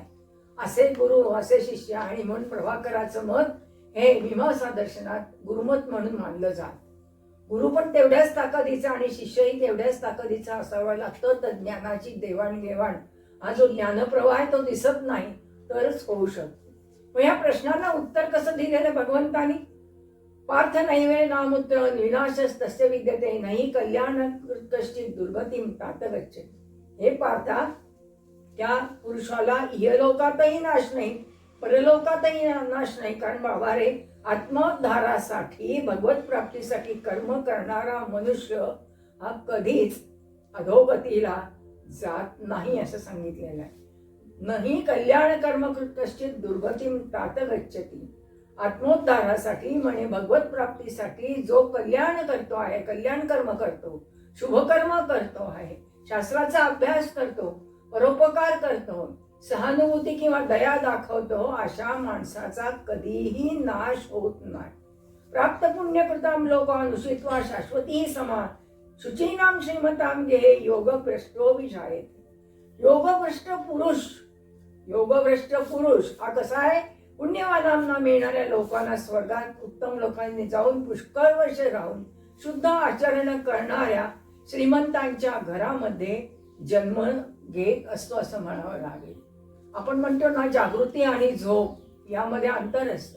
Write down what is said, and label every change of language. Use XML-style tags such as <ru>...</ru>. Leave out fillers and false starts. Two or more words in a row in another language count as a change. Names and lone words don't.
<mr>असे गुरु असे शिष्य, आणि म्हणून प्रभाकराचं मत हे मीमांसा दर्शनात गुरुमत म्हणून मानलं जात. गुरु पण तेवढ्याच ताकदीचा आणि शिष्यही तेवढ्याच ताकदीचा असावा लागतं, तर ज्ञानाची देवाणघेवाण हा जो ज्ञानप्रवाह आहे तो दिसत नाही तरच होऊ शकतो. मग या प्रश्नाला उत्तर कसं दिलेलं भगवंतानी?</mr> <sa>पार्थ नैवे नामुत्र विनाशस तस्य विद्यते नाही कल्याण कश्चित दुर्गतीम तात गच्छति.</sa> <mr>हे पार्था, त्या पुरुषाला इहलोकातही नाश नाही, परलोकातही नाश नाही. कारण बाबा रे, आत्मोद्धारासाठी भगवत प्राप्तीसाठी कर्म करणारा मनुष्य हा कधीच अधोगतीला जात नाही असं सांगितलेलं आहे.</mr> <sa>नाही कल्याण कर्म कश्चित दुर्गतीम तात गच्छति.</sa> <mr>आत्मोद्धारासाठी म्हणे भगवत प्राप्तीसाठी जो कल्याण करतो आहे, कल्याण कर्म करतो, शुभकर्म करतो आहे, शास्त्राचा अभ्यास करतो, परोपकार करतो, सहानुभूती किंवा दया दाखवतो, अशा माणसाचा कधीही नाश होत नाही.</mr> <sa>प्राप्त पुण्यकृताम लोकानुषित्वा शाश्वती समा शुचीनाम श्रीमताम गेहे योगभ्रष्टो विजायते.</sa> <mr>योगभ्रष्ट पुरुष हा कसा आहे? पुण्यवानांना मिळणाऱ्या लोकांना स्वर्गात उत्तम लोकांनी जाऊन पुष्कळ वर्ष राहून शुद्ध आचरण करणाऱ्या श्रीमंतांच्या घरामध्ये जन्म घेत असतो असं म्हणावं लागेल. आपण म्हणतो ना, जागृती आणि झोप यामध्ये अंतर असतं.</mr>